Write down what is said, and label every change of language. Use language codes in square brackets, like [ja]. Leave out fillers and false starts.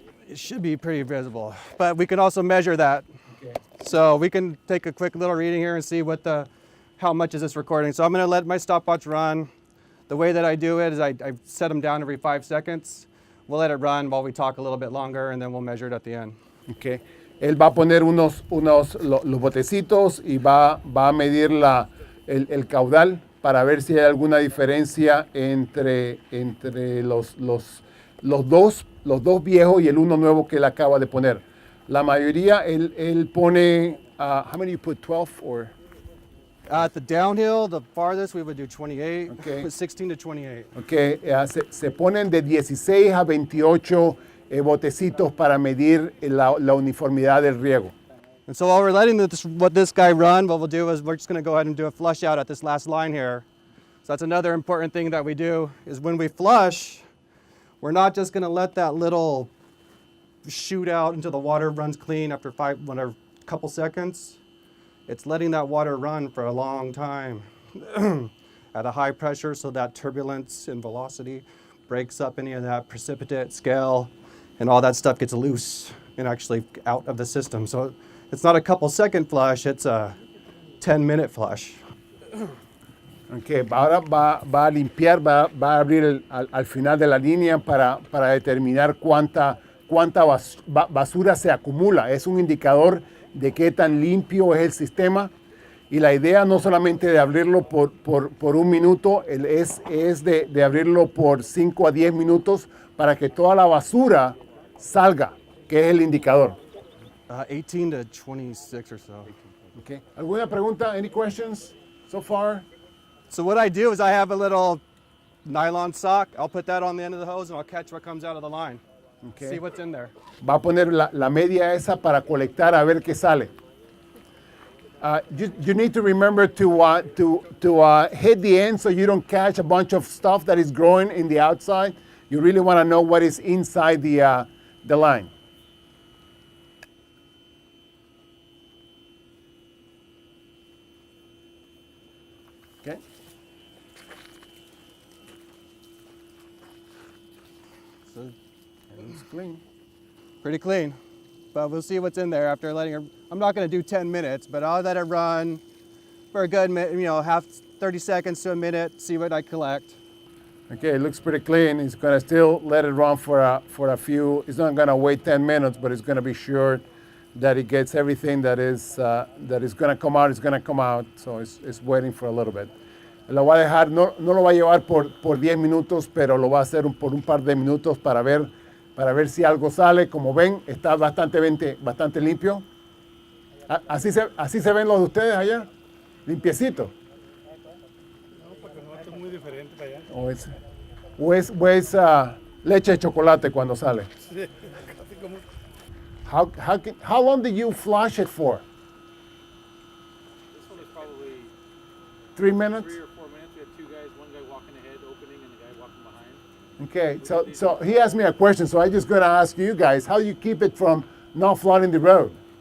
[en] It should be pretty visible, but we can also measure that. Okay. So we can take a quick little reading here and see how much is this recording. So I'm going to let my stopwatch run. The way that I do it is I set them down every 5 seconds. We'll let it run while we talk a little bit longer, and then we'll measure it at the end. Okay. [es] Él va a poner los botecitos y va a medir el caudal para ver si hay alguna diferencia entre los dos viejos y el uno nuevo que él acaba de poner. La mayoría, él pone, [en] how many you put, 12 or? At the downhill, the farthest, we would do 28, Okay. 16 to 28. [es] Okay, se ponen de 16 a 28 botecitos para medir la uniformidad del riego. [en] And so while we're letting this guy run, what we'll do is we're just going to go ahead and do a flush out at this last line here. So that's another important thing that we do is when we flush, we're not just going to let that little shoot out until the water runs clean after a couple seconds. It's letting that water run for a long time at a high pressure so that turbulence and velocity breaks up any of that precipitate, scale, and all that stuff gets loose and actually out of the system. So it's not a couple second flush, it's a 10-minute flush. [es] Okay, ahora va a limpiar, va a abrir al final de la línea para determinar cuánta basura se acumula. Es un indicador de qué tan limpio es el sistema. Y la idea no solamente de abrirlo por un minuto, es de abrirlo por 5 a 10 minutos para que toda la basura salga, que es el indicador. [en] 18 to 26 or so. Okay. [es] ¿Alguna pregunta? [en] Any questions so far? So what I do is I have a little nylon sock. I'll put that on the end of the hose and I'll catch what comes out of the line. Okay. See what's in there. [es] Va a poner la media esa para colectar a ver qué sale. [en] You need to remember to hit the end so you don't catch a bunch of stuff that is growing in the outside. You really want to know what is inside the line. Okay. So It's clean. pretty clean, but we'll see what's in there after letting it. I'm not going to do 10 minutes, but I'll let it run for a good minute, 30 seconds to a minute, see what I collect. Okay, it looks pretty clean. It's going to still let it run for a few. It's not going to wait 10 minutes, but it's going to be sure that it gets everything that is going to come out. It's going to come out, so it's waiting for a little bit. [es] Lo va a dejar, no lo va a llevar por 10 minutos, pero lo va a hacer por un par de minutos para ver si algo sale. Como ven, está bastante limpio. Así se ven los de ustedes allá, limpiecito. No, porque nosotros es muy diferente para allá. O es leche de chocolate cuando sale. Sí, casi como... [en] How long did you flush it for? This one is probably 3 minutes? 3 or 4 minutes. We had two guys, one guy walking ahead, opening, and the guy walking behind. Okay, so he asked me a question, so I'm just going to ask you guys, how do you keep it from not flooding the road?